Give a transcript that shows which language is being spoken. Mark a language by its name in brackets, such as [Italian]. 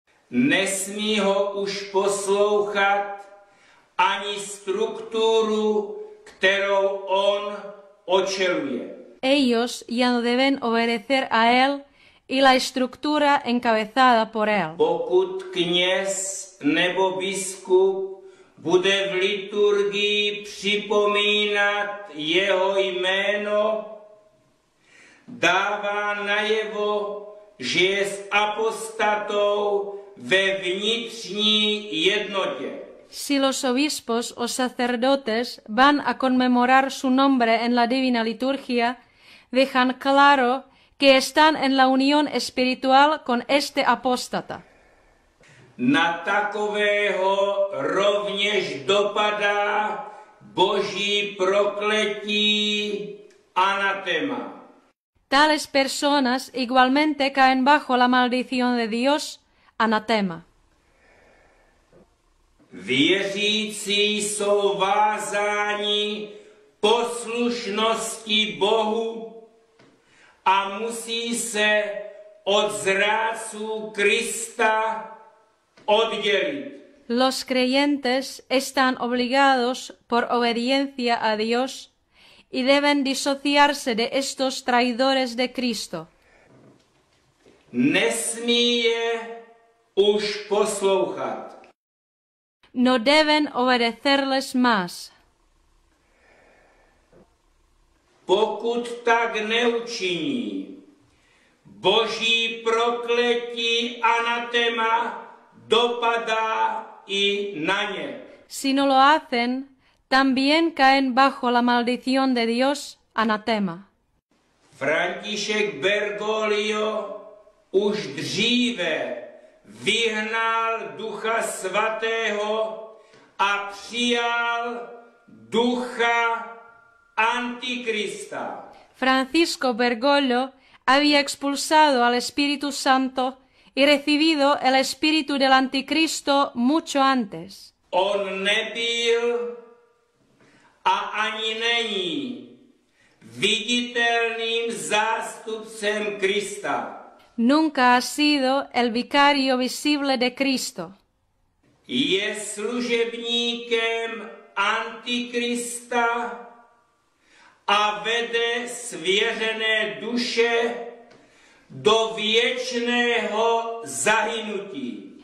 [Czech] Nesmí ho už poslouchat ani strukturu, kterou on očeluje. [Spanish] Ellos ya no deben obedecer a él y la estructura encabezada por él. [Czech] Pokud kněz nebo biskup bude v liturgii připomínat jeho jméno, dává najevo, že je s apostatou ve vnitřní jednotě. [Spanish] Si los obispos o sacerdotes van a conmemorar su nombre en la divina liturgia, dejan claro que están en la unión espiritual con este apóstata. [Czech] Na takového rovněž dopadá Boží prokletí anatema. [Spanish] Tales personas igualmente caen bajo la maldición de Dios, anatema. [Czech] Věřící jsou vázáni poslušnosti Bohu a musí se od zrádců Krista oddělit. [Spanish] Los creyentes están obligados por obediencia a Dios y deben disociarse de estos traidores de Cristo. [Czech] Nesmí je už poslouchat. [Spanish] No deben obedecerles más. [Czech] Pokud tak neučiní, Boží prokletí anatema dopadá i na ně. [Spanish] Si no lo hacen, también caen bajo la maldición de Dios, anatema. [Czech] František Bergoglio už dříve vyhnal Ducha Svatého a přijal ducha Antikrista. [Spanish] Francisco Bergoglio había expulsado al Espíritu Santo y recibido el espíritu del Anticristo mucho antes. [Czech] On nebyl a ani není viditelným zástupcem Krista. [Spanish] Nunca ha sido el vicario visible de Cristo. [Czech] Je služebníkem Antikrista a vede svěřené duše do věčného zahynutí.